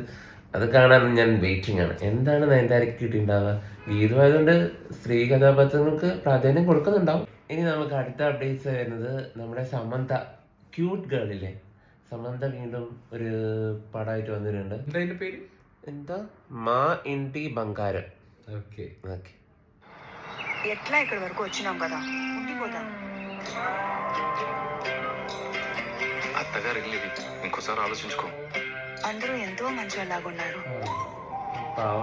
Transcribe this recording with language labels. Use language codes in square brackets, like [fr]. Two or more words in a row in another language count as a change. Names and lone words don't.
[ml] എനിക്കത് അത് കാണാൻ ഞാൻ വെയിറ്റിംഗ് ആണ്. എന്താണ് നയൻതാരയ്ക്ക് കിട്ടിയിട്ടുണ്ടാവുക? ഗീതമായതുകൊണ്ട് സ്ത്രീ കഥാപാത്രങ്ങൾക്ക് പ്രാധാന്യം കൊടുക്കുന്നുണ്ടാവും. ഇനി നമുക്ക് അടുത്ത അപ്ഡേറ്റ്സ് വരുന്നത് നമ്മുടെ സമന്ത, [en] cute girlille [ml] സമന്ത, വീണ്ടും ഒരു പടമായിട്ട് വന്നിട്ടുണ്ട്. എന്താ അതിന്റെ പേര്? എന്താ మా ఇంటి బంగారం. [te] ఓకే ఓకే. ఎట్లా ఇక్కడ వరకు వచ్చినాం కదా, ఉండిపోతాం. అత్తగారు వెళ్ళేది ఇంకోసారి ఆలోచించుకో. అందరూ ఎంతో మంచివాళ్ళలాగున్నారు. పావం